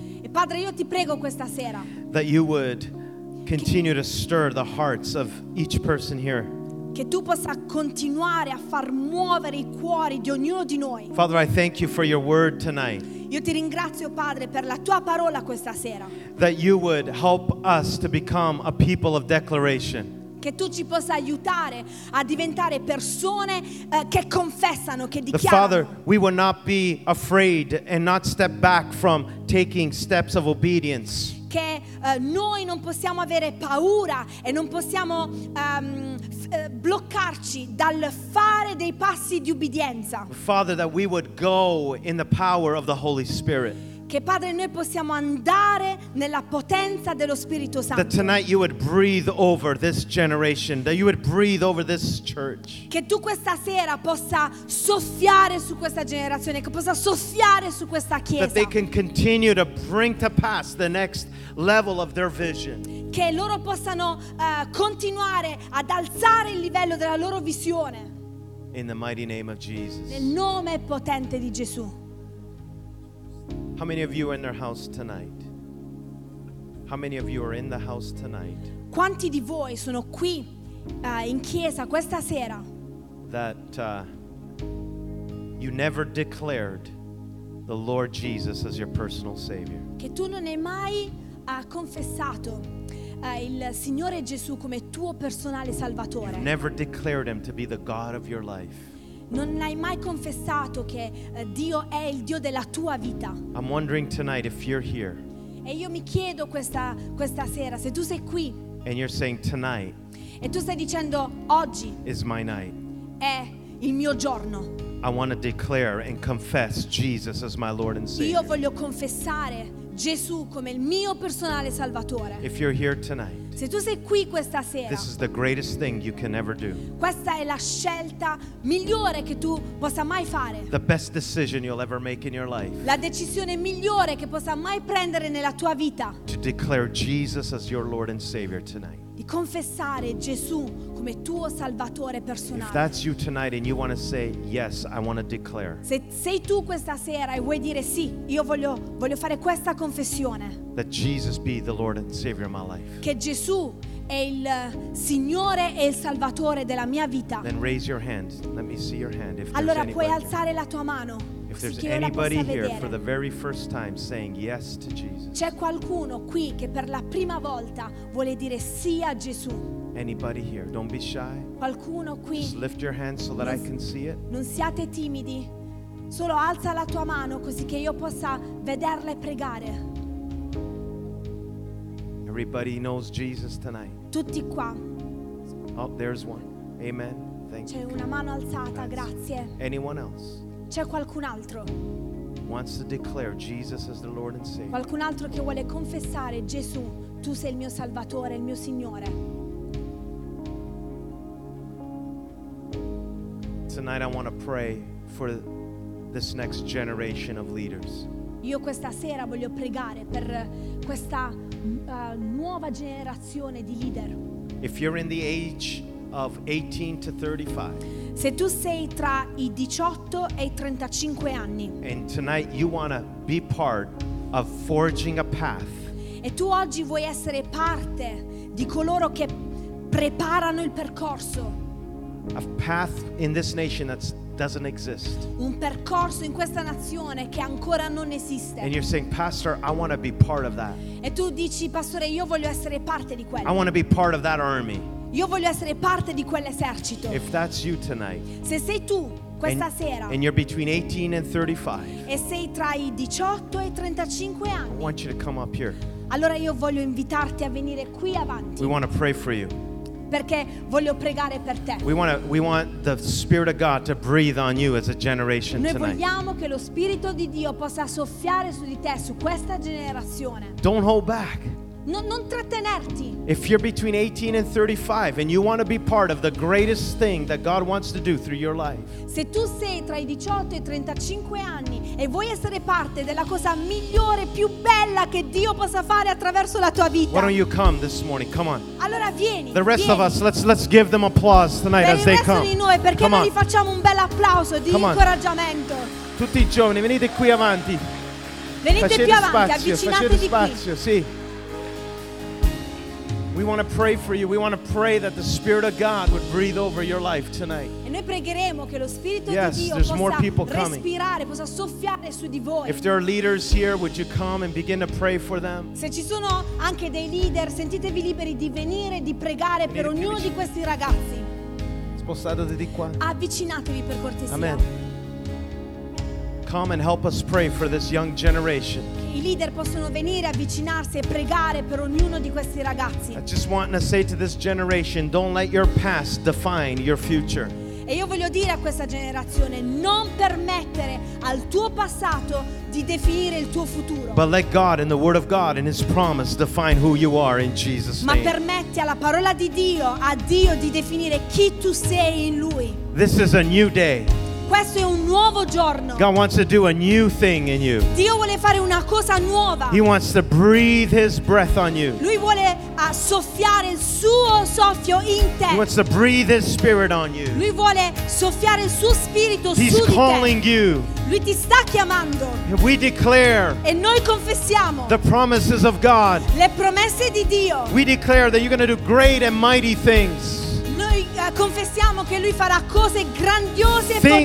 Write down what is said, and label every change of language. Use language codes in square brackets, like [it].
[it] E Padre, io ti prego questa sera. [en] That you would continue to stir the hearts of each person here. [it] Che tu possa continuare a far muovere i cuori di ognuno di noi. [en] Father, I thank you for your word tonight. [it] Io ti ringrazio, Padre, per la tua parola questa sera. [en] That you would help us to become a people of declaration. [it] Che tu ci possa aiutare a diventare persone che confessano, che dichiarano. [en] Father, we will not be afraid and not step back from taking steps of obedience. [it] Che noi non possiamo avere paura e non possiamo bloccarci dal fare dei passi di ubbidienza. [en] Father, that we would go in the power of the Holy Spirit. [it] Che Padre, noi possiamo andare nella potenza dello Spirito Santo. [en] That tonight you would breathe over this generation, that you would breathe over this church. [it] Che tu questa sera possa soffiare su questa generazione, che possa soffiare su questa chiesa. [en] That they can continue to bring to pass the next level of their vision. [it] Che loro possano continuare ad alzare il livello della loro visione. [en] In the mighty name of Jesus. [it] Nel nome potente di Gesù. [en] How many of you are in their house tonight? How many of you are in the house tonight? [it] Quanti di voi sono qui in chiesa questa sera? [en] That you never declared the Lord Jesus as your personal Savior. [it] Che tu non hai mai confessato il Signore Gesù come tuo personale Salvatore. [en] You never declared Him to be the God of your life. [it] Non hai mai confessato che Dio è il Dio della tua vita. [en] I'm wondering tonight if you're here. [it] E io mi chiedo questa sera se tu sei qui. [en] And you're saying tonight. [it] E tu stai dicendo oggi. [en] Is my night. [it] È il mio giorno. [en] I want to declare and confess Jesus as my Lord and Savior. [it] Io voglio confessare Gesù come il mio personale Salvatore. [en] If you're here tonight. [it] Se tu sei qui questa sera. [en] This is the greatest thing you can ever do. [it] Questa è la scelta migliore che tu possa mai fare. [en] The best decision you'll ever make in your life. [it] La decisione migliore che possa mai prendere nella tua vita. [en] To declare Jesus as your Lord and Savior tonight. [it] Di confessare Gesù come tuo Salvatore personale. [en] If that's you tonight and you want to say yes, I want to declare. [it] Se sei tu questa sera e vuoi dire sì, io voglio fare questa confessione. [en] That Jesus be the Lord and Savior of my life. [it] Che Gesù è il Signore e il Salvatore della mia vita, allora puoi alzare la tua mano. [en] If there's anybody here for the very first time saying yes to Jesus. [it] C'è qualcuno qui che per la prima volta vuole dire sì a Gesù? [en] Anybody here? Don't be shy. [it] Qualcuno qui? [en] Just lift your hand so that I can see it. [it] Non siate timidi. Solo alza la tua mano così che io possa vederla e pregare. [en] Everybody knows Jesus tonight. [it] Tutti qua. [en] Oh, there's one. Amen. Thank you. [it] C'è una mano alzata, grazie. [en] Anyone else? [it] C'è qualcun altro? [en] Wants to declare Jesus as the Lord and Savior. [it] Qualcun altro che vuole confessare Gesù, tu sei il mio Salvatore, il mio Signore. [en] Tonight I want to pray for this next generation of leaders. [it] Io questa sera voglio pregare per questa nuova generazione di leader. [en] If you're in the age of 18 to 35. [it] Se tu sei tra i 18 e i 35 anni. [en] And tonight you want to be part of forging a path. [it] E tu oggi vuoi essere parte di coloro che preparano il percorso. [en] A path in this nation that doesn't exist. [it] Un percorso in questa nazione che ancora non esiste. [en] And you're saying, Pastor, I want to be part of that. [it] E tu dici, pastore, io voglio essere parte di quello. [en] I want to be part of that army. [it] Io voglio essere parte di quell'esercito. [en] If that's you tonight, [it] se sei tu questa sera, [en] and you're between 18 and 35, [it] e sei tra i 18 e i 35 anni, [en] I want you to come up here. [it] Allora io voglio invitarti a venire qui avanti. [en] We want to pray for you. [it] Perché voglio pregare per te. [en] We want the Spirit of God to breathe on you as a generation tonight. [it] Noi vogliamo che lo Spirito di Dio possa soffiare su di te, su questa generazione. [en] Don't hold back. [it] Non trattenerti. [en] If you're between 18 and 35 and you want to be part of the greatest thing that God wants to do through your life. [it] Se tu sei tra i 18 e i 35 anni e vuoi essere parte della cosa migliore, più bella che Dio possa fare attraverso la tua vita. [en] Why don't you come this morning? Come on. [it] Allora vieni. [en] The rest [it] vieni. [en] Of us, let's give them applause tonight [it] per [en] as they come. [it] Di noi, perché come non gli facciamo un bel applauso di come incoraggiamento. On. Tutti i giovani, venite qui avanti. Venite facete più avanti, spazio, avvicinatevi spazio, qui. Sì. [en] We want to pray for you. We want to pray that the Spirit of God would breathe over your life tonight. [it] E noi pregheremo che lo Spirito [en] yes, [it] di Dio [en] there's [it] possa [en] more people [it] respirare, [en] coming. [it] Possa soffiare su di voi. [en] If there are leaders here, would you come and begin to pray for them? [it] Se ci sono anche dei leader, sentitevi liberi di venire, di pregare per ognuno di questi ragazzi. Spostatevi di qua. Avvicinatevi per cortesia. Amen. [en] Come and help us pray for this young generation. [it] I leader possono venire, avvicinarsi e pregare per ognuno di questi ragazzi. [en] I just want to say to this generation, don't let your past define your future. [it] E io voglio dire a questa generazione, non permettere al tuo passato di definire il tuo futuro. [en] But let God and the Word of God and His promise define who you are in Jesus' name. [it] Ma permetti alla parola di Dio, a Dio, di definire chi tu sei in Lui. [en] This is a new day. [it] Questo è un nuovo giorno. [en] God wants to do a new thing in you. [it] Dio vuole fare una cosa nuova. [en] He wants to breathe His breath on you. [it] Lui vuole soffiare il suo soffio in te. [en] He wants to breathe His spirit on you. [it] Lui vuole soffiare il suo spirito [en] He's [it] su di te. [en] He's calling you. [it] Lui ti sta chiamando. [en] And we declare. [it] E noi confessiamo. [en] The promises of God. [it] Le promesse di Dio. [en] We declare that you're going to do great and mighty things. [it] Confessiamo che lui farà cose grandiose e potenti.